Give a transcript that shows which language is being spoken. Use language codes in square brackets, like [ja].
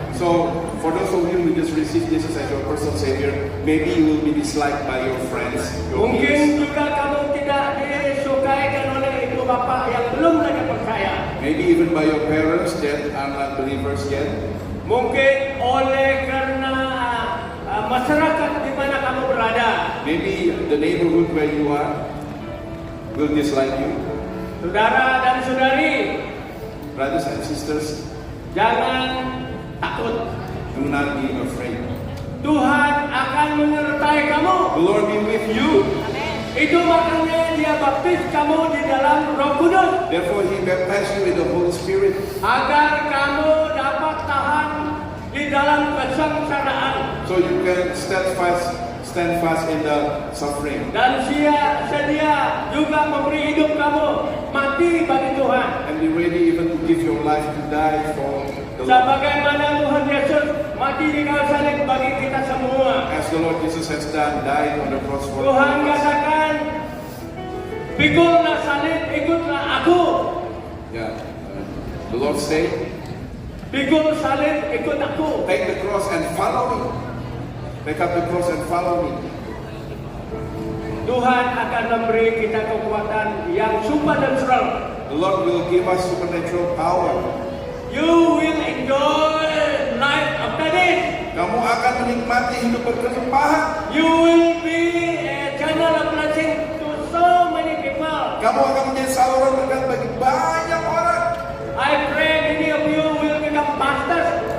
[en] So, for those of you who just received Jesus as your personal Savior, maybe you will be disliked by your friends, your peers. [ms] Mungkin juga kamu tidak disukaikan oleh ibu bapak yang belum lagi percaya. [en] Maybe even by your parents that are not believers yet. [ms] Mungkin oleh karena masyarakat di mana kamu berada. [en] Maybe the neighborhood where you are will dislike you. [ms] Saudara dan saudari, [en] Brothers and sisters, [ms] jangan takut. [en] do not be afraid. [ms] Tuhan akan menyertai kamu. [en] The Lord be with you. [ms] Itu makanya Dia baptis kamu di dalam Roh Kudus, [en] Therefore, He baptized you with the Holy Spirit, [ms] agar kamu dapat tahan di dalam kesengsaraan [en] so you can stand fast in the suffering, [ms] dan sedia juga memberi hidup kamu mati bagi Tuhan. [en] and be ready even to give your life to die for the Lord. [ms] Sebagaimana Tuhan Yesus mati di kayu salib bagi kita semua. [en] As the Lord Jesus has done, died on the cross for [ms] Tuhan [en] us. [ms] katakan, "Pikulah salib, ikutlah aku." [en] Yeah. The Lord said, [ms] Pikul salib, ikut aku. [en] take the cross and follow me. Take up the cross and follow me. [ms] Tuhan akan memberi kita kekuatan yang supernatural. [en] The Lord will give us supernatural power. You will enjoy life after this. [ms] Kamu akan menikmati hidup berkelimpahan. [en] You will be a channel of blessing to so many people. [ms] Kamu akan menjadi saluran berkat bagi banyak orang. [en] I pray many of you will become pastors